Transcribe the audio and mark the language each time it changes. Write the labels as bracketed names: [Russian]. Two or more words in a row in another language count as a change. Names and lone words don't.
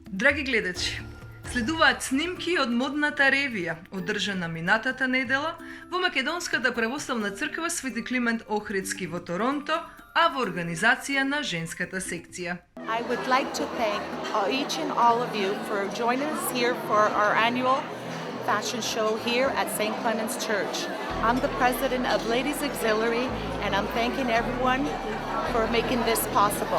[Macedonian] Драги гледачи, следуваат снимки од модната ревија, одржана минатата недела во Македонската православна црква Свети Климент Охридски во Торонто, а во организација на женската секција. [English] I would like to thank each and all of you for joining us here for our annual fashion show here at St. Clement's Church. I'm the president of Ladies Auxiliary, and I'm thanking everyone for making this possible.